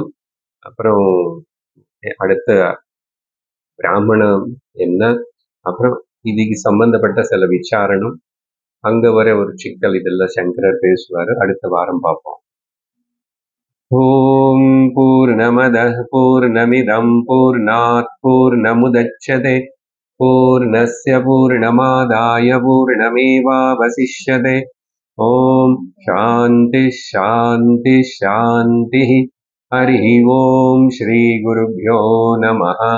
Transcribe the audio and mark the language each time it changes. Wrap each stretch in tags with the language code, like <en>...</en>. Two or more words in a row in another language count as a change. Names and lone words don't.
<ta>அப்புறம் அடுத்த பிராமணம் என்ன, அப்புறம் இதுக்கு சம்பந்தப்பட்ட சில விசாரணம், அங்க வர ஒரு சிக்கல், இதெல்லாம் சங்கரர் பேசுவாரு. அடுத்த வாரம் பார்ப்போம்.</ta> <sa>ஓம் பூர்ணமதః பூர்ணமிதம் பூர்ணாத் பூர்ணமுதச்யதே பூர்ணஸ்ய பூர்ணமாதாய பூர்ணமேவாவசிஷ்யதே. ஓம் சாந்தி சாந்தி சாந்தி. हरिः ओम श्री गुरुभ्यो नमः.</sa>